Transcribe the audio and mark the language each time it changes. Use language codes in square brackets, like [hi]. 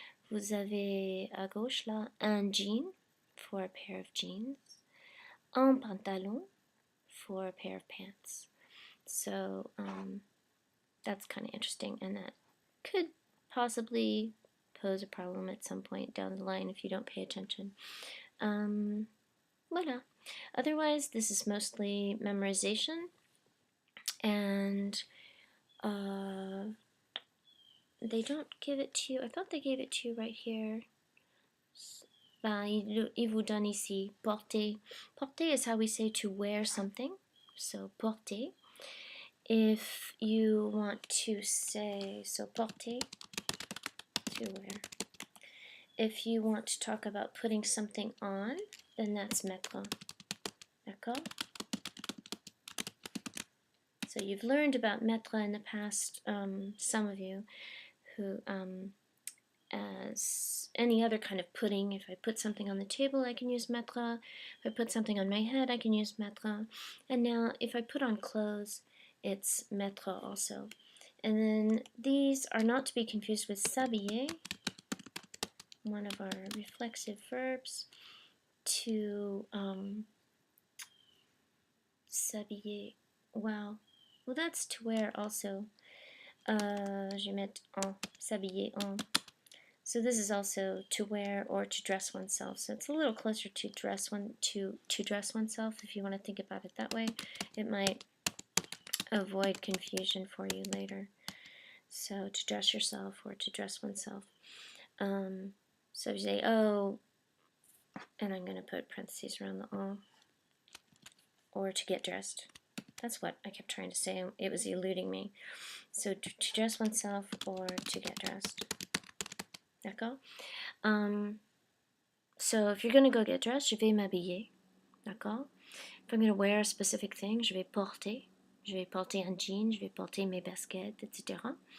[fr] Vous avez à gauche là un jean [en] for a pair of jeans, [fr] un pantalon [en] for a pair of pants. So that's kind of interesting, and that could possibly pose a problem at some point down the line if you don't pay attention. Voila. Otherwise, this is mostly memorization, and they don't give it to you. I thought they gave it to you right here. [fr] Il vous donne ici porter. [en] Porter is how we say to wear something. So porter. If you want to say, so porter, to wear. If you want to talk about putting something on, then that's mettre. [fr] D'accord? [en] So you've learned about mettre in the past, some of you, who, as any other kind of putting. If I put something on the table, I can use mettre. If I put something on my head, I can use mettre. And now, if I put on clothes, it's mettre also. And then these are not to be confused with s'habiller, one of our reflexive verbs, to s'habiller. Wow. Well, that's to wear also. [fr] Je vais mettre en, s'habiller en. [en] So this is also to wear or to dress oneself. So it's a little closer to dress oneself if you want to think about it that way. It might avoid confusion for you later. So to dress yourself or to dress oneself. So you say, oh, and I'm going to put parentheses around the en, or to get dressed. That's what I kept trying to say. It was eluding me. So to dress oneself or to get dressed. [fr] D'accord? [en] So if you're going to go get dressed, [fr] je vais m'habiller. D'accord? [en] If I'm going to wear a specific thing, [fr] je vais porter. Je vais porter un jean, je vais porter mes baskets, etc.